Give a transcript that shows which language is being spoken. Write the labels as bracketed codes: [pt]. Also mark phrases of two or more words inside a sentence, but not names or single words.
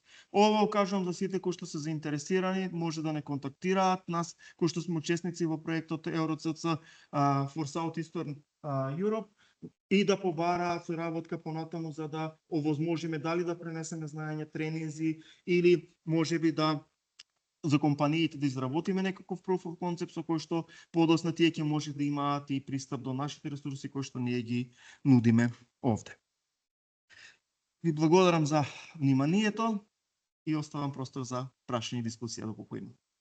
[mk] Ова го кажувам за сите кои што се заинтересирани, може да не контактираат нас, кои што сме учесници во проектот EuroCC for Southeastern Europe и да побараат соработка понатаму за да овозможиме дали да пренесеме знаење, тренинзи или можеби да за компаниите да изработиме некаков [en] proof of concept [mk] со кој што подосна тие ќе може да имаат и пристап до нашите ресурси кои што ние ги нудиме овде. Ви благодарам за вниманието и оставам простор за прашање и дискусија доколку има.